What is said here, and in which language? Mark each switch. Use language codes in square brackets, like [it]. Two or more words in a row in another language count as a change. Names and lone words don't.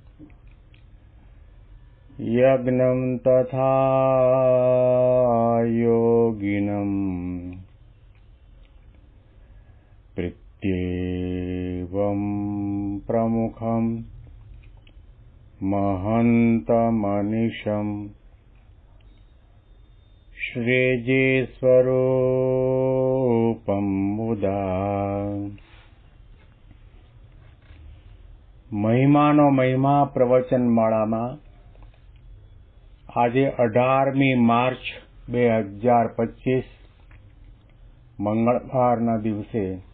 [sa] यज्ञं तथा योगिनं प्रीत्येवं प्रमुखं महन्तमनिशम् श्रीजीस्वरूपं मुदा [gu] મહિમાનો મહિમા પ્રવચનમાળામાં આજે 18મી માર્ચ 2025 મંગળવારના દિવસે